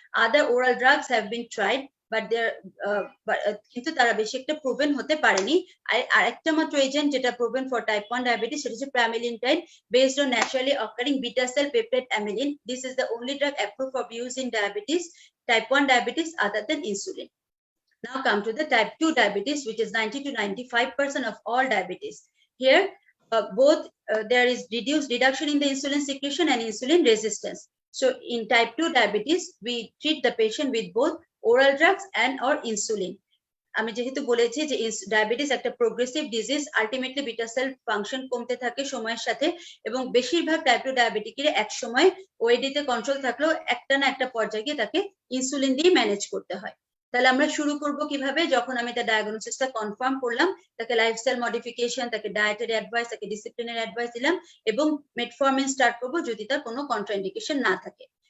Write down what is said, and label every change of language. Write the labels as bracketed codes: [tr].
[en] Other oral drugs have been tried, but [bn] কিন্তু তারা বেশি একটা প্রুভেন হতে পারেনি। আর একটা মাত্র এজেন্ট যেটা প্রুভেন ফর টাইপ 1 ডায়াবেটিস, সেটা হচ্ছে প্রামিলিনটাইড, [en] based on naturally occurring beta cell peptide amylin. This is the only drug approved for use in type 1 diabetes other than insulin. Now come to the type 2 diabetes, which is 90 to 95% of all diabetes. Here there is reduction in the insulin secretion and insulin resistance. So in type 2 diabetes, we treat the patient with both oral drugs and or insulin. [bn] আমি যেহেতু বলেছি যে diabetes একটা progressive disease, ultimately beta sell function কমতে থাকে সময়ের সাথে, এবং বেশিরভাগ টাইপ 2 ডায়াবেটিকের এক সময় ওএডি তে কন্ট্রোল থাকলেও একটা না একটা পর্যায়ে গিয়ে তাকে ইনসুলিন দিয়ে ম্যানেজ করতে হয়। তাহলে আমরা শুরু করব কিভাবে, যখন আমি তার ডায়াগনোসিসটা কনফার্ম করলাম, তাকে লাইফস্টাইল মডিফিকেশন, তাকে ডায়েটারি অ্যাডভাইস, তাকে ডিসিপ্লিনারি অ্যাডভাইস দিলাম এবং মেটফরমিন স্টার্ট করব যদি তার কোনো কন্ট্রাইন্ডিকেশন না থাকে।